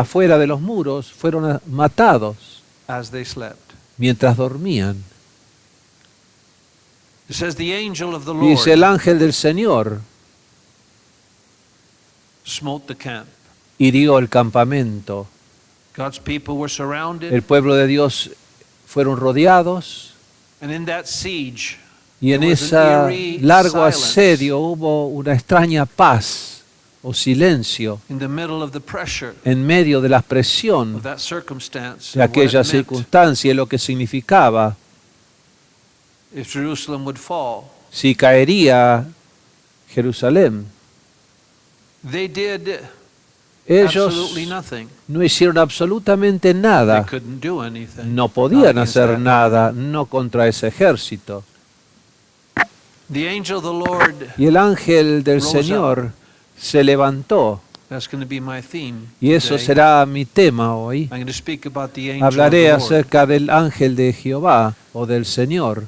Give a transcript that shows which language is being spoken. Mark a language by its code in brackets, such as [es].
[es] afuera de los muros fueron matados [en] as they slept. [es] mientras dormían. [en] It says the angel of the Lord [es] Dice el ángel del Señor [en] smote the camp. [es] hirió el campamento. [en] God's people were surrounded, [es] El pueblo de Dios fueron rodeados [en] and in that siege, [es] y en [en] there was [es] ese [en] an eerie [es] largo [en] silence [es] asedio hubo una extraña paz o silencio [en] in the middle of the pressure [es] en medio de la [en] of [es] presión [en] that circumstance. [es] de [en] of what it [es] aquella [en] meant [es] circunstancia y lo que significaba [en] if Jerusalem would fall. [es] si caería Jerusalén. [en] They did [es] Ellos [en] absolutely nothing. [es] no hicieron absolutamente [en] They [es] nada, [en] couldn't do anything. [es] no [en] Not [es] podían [en] against [es] hacer [en] that. [es] nada, no contra ese ejército. [en] The angel of the Lord, [es] Y el ángel del [en] Rose [es] Señor se levantó, [en] that's going to be my theme. [es] y eso [en] today. [es] será mi tema hoy. [en] I'm going to speak about the angel [es] Hablaré [en] of the Lord. [es] acerca del ángel de Jehová o del Señor.